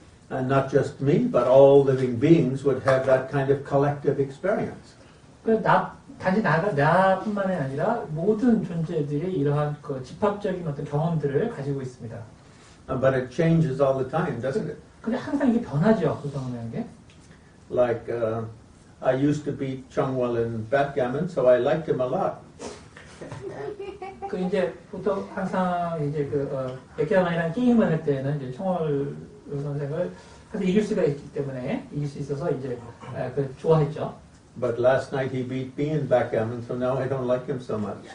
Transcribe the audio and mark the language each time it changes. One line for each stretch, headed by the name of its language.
English: And not just me, but all living beings would have that kind of collective experience.
Korean: 단지 나뿐만이 아니라 모든 존재들이 이러한 집합적인 어떤 경험들을 가지고 있습니다.
English: But it changes all the time, doesn't it?
Korean: 근데 항상 이게 변하죠, 그 경험이라는 게.
English: Like I used to beat Chungwal in backgammon, so I liked him a lot.
Korean: 이제 보통 항상 이제 백야만이라는 게임을 할 때는 이제 청월 선생을 항상 이길 수가 있기 때문에 이길 수 있어서 이제 좋아했죠.
English: But last night he beat me in backgammon, so now I don't like him so much.